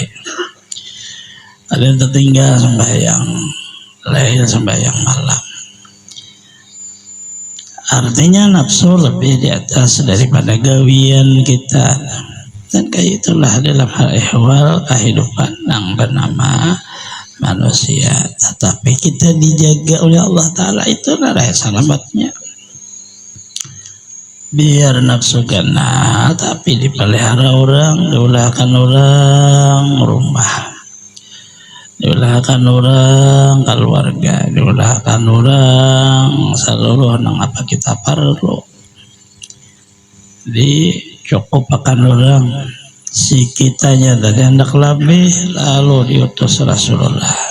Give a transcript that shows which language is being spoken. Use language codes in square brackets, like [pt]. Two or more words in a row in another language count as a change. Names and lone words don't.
[id] Ada yang tertinggal sembahyang lahir, sembahyang malam. [bjn] Artinya nafsu lebih di atas daripada gawian kita. [id] Dan kayak itulah dalam hal ihwal kehidupan yang bernama manusia. Tetapi kita dijaga oleh Allah Ta'ala, itu adalah selamatnya. [bjn] Biar nafsu kenal, tapi dipelihara orang, diulahkan orang rumah, diulahkan orang keluarga, diulahkan orang seluruh nang apa kita perlu, dicukupkan orang si kitanya dari hendak lebih, lalu diutus Rasulullah.